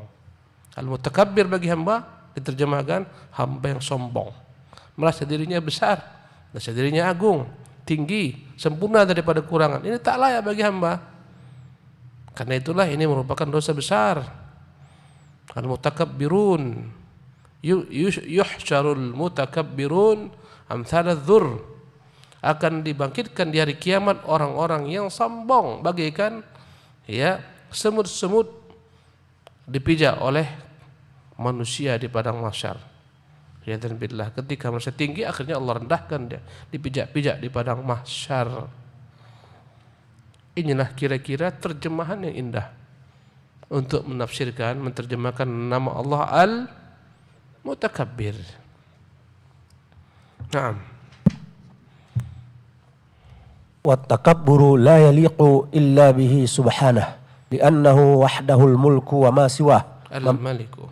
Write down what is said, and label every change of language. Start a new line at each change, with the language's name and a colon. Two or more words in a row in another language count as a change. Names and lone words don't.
Indonesian: Al-mutakabbir bagi hamba diterjemahkan hamba yang sombong, merasa dirinya besar, merasa dirinya agung, tinggi, sempurna daripada kurangan. Ini tak layak bagi hamba. Karena itulah ini merupakan dosa besar.
Arabic: المتكبرون يحشر المتكبرون أمثال الذر,
Indonesian: akan dibangkitkan di hari kiamat orang-orang yang sombong bagaikan ya semut-semut dipijak oleh manusia di padang mahsyar. Ya, dan billah, ketika merasa tinggi akhirnya Allah rendahkan dia, dipijak-pijak di padang mahsyar. Inilah kira-kira terjemahan yang indah untuk menafsirkan, menterjemahkan nama Allah Al-Mutakabbir. Naam.
Arabic: والتكبر لا يليق إلا به سبحانه لأنه وحده الملك وما سواه. Al-Maliku.